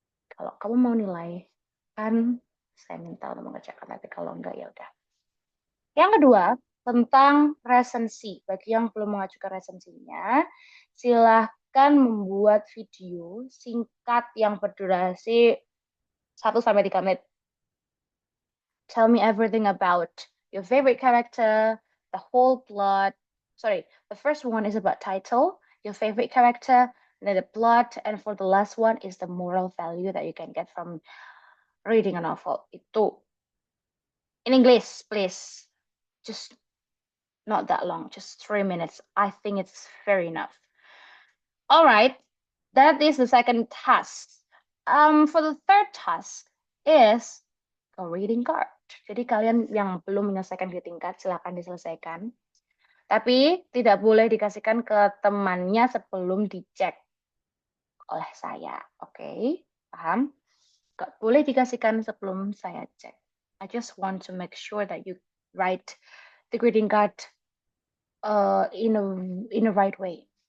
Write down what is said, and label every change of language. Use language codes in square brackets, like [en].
[id] Kalau kamu mau nilai, kan saya minta untuk mengerjakan, tapi kalau enggak ya udah. Yang kedua, tentang resensi. Bagi yang belum mengajukan resensinya, silahkan membuat video singkat yang berdurasi 1 sampai 3 menit. [en] Tell me everything about your favorite character, the whole plot. Sorry, the first one is about title, your favorite character, and then the plot, and for the last one is the moral value that you can get from reading a novel. Itu. In English, please. Just not that long, just 3 minutes. I think it's fair enough. All right, that is the second task. For the third task is a reading card. [id] Jadi kalian yang belum menyelesaikan greeting card, silakan diselesaikan. Tapi tidak boleh dikasihkan ke temannya sebelum dicek oleh saya. Oke, paham? Gak boleh dikasihkan sebelum saya cek. [en] I just want to make sure that you write the greeting card in a right way.